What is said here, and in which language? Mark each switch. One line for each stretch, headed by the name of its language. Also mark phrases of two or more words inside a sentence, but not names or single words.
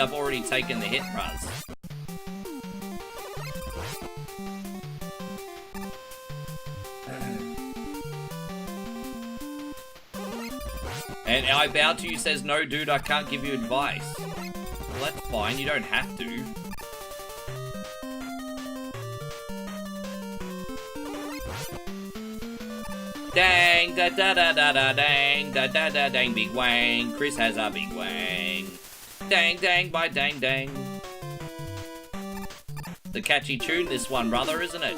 English: I've already taken the hit, Raz. And I bow to you says, no, dude, I can't give you advice. Well, that's fine. You don't have to. Dang, da da da da da dang, da da da dang, big wang. Chris has a big wang. Dang, dang, by dang, dang. The catchy tune, this one, brother, isn't it?